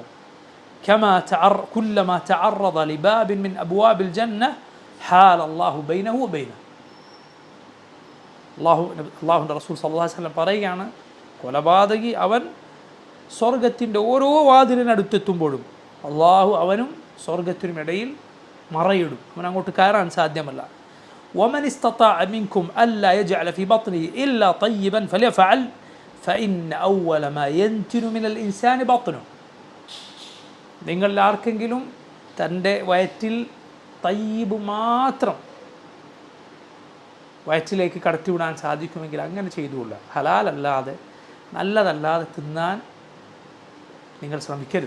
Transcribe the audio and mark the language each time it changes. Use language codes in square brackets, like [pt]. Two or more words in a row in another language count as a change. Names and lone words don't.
[ar] كلما تعرض لباب من أبواب الجنة حال الله بينه وبينه, [ml] അല്ലാഹുവിൻ്റെ റസൂൽ [ar] صلى الله عليه وسلم [ml] പറയുകയാണ്, കൊലപാതകി അവൻ സ്വർഗത്തിൻ്റെ ഓരോ വാതിലിനടുത്തെത്തുമ്പോഴും അള്ളാഹു അവനും സ്വർഗത്തിനും ഇടയിൽ മറയിടും, അവൻ അങ്ങോട്ട് കയറാൻ സാധ്യമല്ല. [ar] ومن استطاع منكم ألا يجعل في بطنه إلا طيبا فليفعل فإن أول ما ينتن من الإنسان بطنه, [ml] നിങ്ങളിൽ ആർക്കെങ്കിലും തൻ്റെ വയറ്റിൽ തയ്യിബ് മാത്രം വയറ്റിലേക്ക് കടത്തിവിടാൻ സാധിക്കുമെങ്കിൽ അങ്ങനെ ചെയ്തുകൊള്ളുക. ഹലാലല്ലാതെ നല്ലതല്ലാതെ തിന്നാൻ നിങ്ങൾ ശ്രമിക്കരുത്.